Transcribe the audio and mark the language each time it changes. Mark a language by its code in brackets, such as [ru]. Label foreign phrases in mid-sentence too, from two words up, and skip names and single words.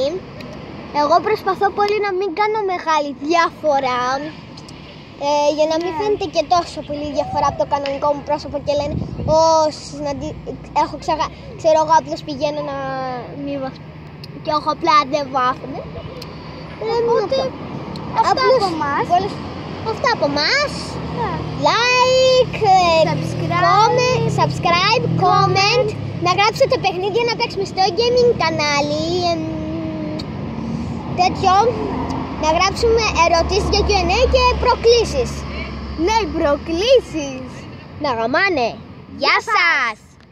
[el] Εγώ προσπαθώ πολύ να μην κάνω μεγάλη διαφορά, για να μην φαίνεται και τόσο πολύ διαφορά από το κανονικό μου πρόσωπο και λένε ξέρω εγώ απλώς πηγαίνω να μην βαφτώ και εγώ απλά δεν βάφομαι. Οπότε αυτά από εμάς. Αυτά από εμάς. [en] Like, subscribe, comment. [el] Να γράψετε παιχνίδια να παίξουμε στο gaming κανάλι. Τέτοιο. Να γράψουμε ερωτήσεις για Q&A και προκλήσεις. Ναι, προκλήσεις. Να γαμάνε. Γεια σας!